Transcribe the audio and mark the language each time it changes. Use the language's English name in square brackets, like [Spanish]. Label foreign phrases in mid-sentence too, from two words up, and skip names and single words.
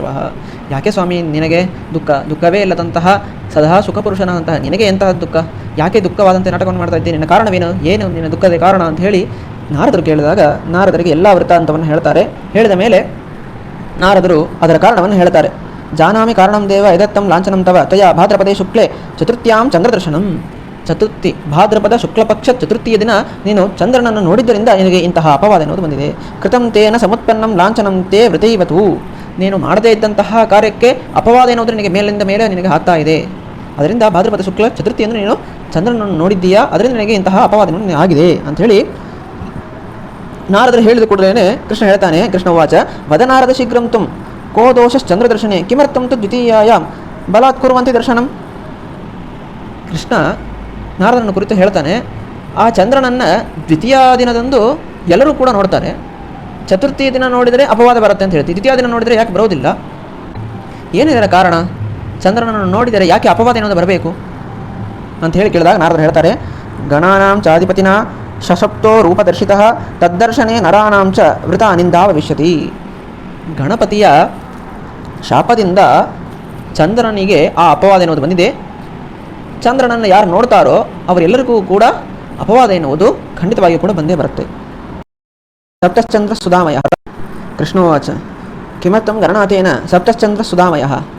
[Kannada] ಯಾಕೆ ಸ್ವಾಮಿ ನಿನಗೆ ದುಃಖವೇ ಇಲ್ಲದಂತಹ ಸದಾ ಸುಖಪುರುಷನಾದಂತಹ ನಿನಗೆ ಎಂತಹ ದುಃಖ, ಯಾಕೆ ದುಃಖವಾದಂತೆ ನಾಟಕವನ್ನು ಮಾಡ್ತಾ ಇದ್ದೀನಿ, ನಿನ್ನ ಕಾರಣವೇನು, ಏನು ನಿನ್ನ ದುಃಖದ ಕಾರಣ ಅಂತ ಹೇಳಿ ನಾರದರು ಕೇಳಿದಾಗ ನಾರದರಿಗೆ ಎಲ್ಲ ವೃತ್ತಾಂತವನ್ನು ಹೇಳ್ತಾರೆ. ಹೇಳಿದ ಮೇಲೆ ನಾರದರು ಅದರ ಕಾರಣವನ್ನು ಹೇಳ್ತಾರೆ. [Sanskrit] ಜಾನಾಮಿ ಕಾರಣಂ ದೇವ ಯದತ್ತಂ ಲಾಂಛನಂ ತವ ತಯಾ ಭಾದ್ರಪದೇ ಶುಕ್ಲೆ ಚತುರ್ಥ್ಯಾಂ ಚಂದ್ರದರ್ಶನಂ. [Kannada] ಚತುರ್ಥಿ ಭಾದ್ರಪದ ಶುಕ್ಲಪಕ್ಷ ಚತುರ್ಥಿಯ ದಿನ ನೀನು ಚಂದ್ರನನ್ನು ನೋಡಿದ್ದರಿಂದ ನಿನಗೆ ಇಂತಹ ಅಪವಾದ ಎನ್ನುವುದು ಬಂದಿದೆ. [Sanskrit] ಕೃತಂ ತೇನ ಸಮತ್ಪನ್ನಂ ಲಾಂಛನಂ ತೇ ವೃತೈವತು. [Kannada] ನೀನು ಮಾಡದೇ ಇದ್ದಂತಹ ಕಾರ್ಯಕ್ಕೆ ಅಪವಾದ ಎನ್ನುವುದು ನಿನಗೆ ಮೇಲಿಂದ ಮೇಲೆ ನಿನಗೆ ಆಗ್ತಾ ಇದೆ. ಅದರಿಂದ ಭಾದ್ರಪದ ಶುಕ್ಲ ಚತುರ್ಥಿಯನ್ನು ನೀನು ಚಂದ್ರನನ್ನು ನೋಡಿದ್ದೀಯಾ, ಅದರಿಂದ ನಿನಗೆ ಇಂತಹ ಅಪವಾದ ಆಗಿದೆ ಅಂಥೇಳಿ ನಾರದರು ಹೇಳಿದ ಕೂಡಲೇ ಕೃಷ್ಣ ಹೇಳ್ತಾನೆ. [Sanskrit] ಕೃಷ್ಣ ವಾಚ ವದನಾರದ ಶೀಘ್ರಂ ತುಂ ಕೋ ದೋಷಶ್ಚಂದ್ರದರ್ಶನೆ ಕಿಮರ್ಥಂ ತು ದ್ವಿತೀಯಾಯಾಂ ಬಲಾತ್ ಕುರ್ವಂತಿ ದರ್ಶನಂ. [Kannada] ಕೃಷ್ಣ ನಾರದನ ಕುರಿತು ಹೇಳ್ತಾನೆ, ಆ ಚಂದ್ರನನ್ನು ದ್ವಿತೀಯ ದಿನದಂದು ಎಲ್ಲರೂ ಕೂಡ ನೋಡ್ತಾರೆ. ಚತುರ್ಥಿ ದಿನ ನೋಡಿದರೆ ಅಪವಾದ ಬರುತ್ತೆ ಅಂತ ಹೇಳ್ತೀವಿ, ದ್ವಿತೀಯ ದಿನ ನೋಡಿದರೆ ಯಾಕೆ ಬರೋದಿಲ್ಲ, ಏನಿದೆ ಕಾರಣ, ಚಂದ್ರನನ್ನು ನೋಡಿದರೆ ಯಾಕೆ ಅಪವಾದ ಏನಾದರೂ ಬರಬೇಕು ಅಂತ ಹೇಳಿ ಕೇಳಿದಾಗ ನಾರದರು ಹೇಳ್ತಾರೆ, [Sanskrit] ಗಣಾನಾಂ ಚಾಧಿಪತಿನ ಶಶಪ್ತೋ ರೂಪದರ್ಶಿತಃ ತದ್ದರ್ಶನೆ ನರಾನಾಂ ಚ ವೃತ ನಿಂದಾ ಭವಿಷ್ಯತಿ. [Kannada] ಗಣಪತಿಯ ಶಾಪದಿಂದ ಚಂದ್ರನಿಗೆ ಆ ಅಪವಾದ ಎನ್ನುವುದು ಬಂದಿದೆ. ಚಂದ್ರನನ್ನು ಯಾರು ನೋಡ್ತಾರೋ ಅವರೆಲ್ಲರಿಗೂ ಕೂಡ ಅಪವಾದ ಎನ್ನುವುದು ಖಂಡಿತವಾಗಿಯೂ ಕೂಡ ಬಂದೇ ಬರುತ್ತೆ. [Sanskrit] ಸಪ್ತಶ್ಚಂದ್ರ ಸುಧಾಮಯ ಕೃಷ್ಣೋವಾಚ ಕಿಮರ್ಥಂ ಗಣನಾಥೇನ ಸಪ್ತಶ್ಚಂದ್ರ ಸುಧಾಮಯ.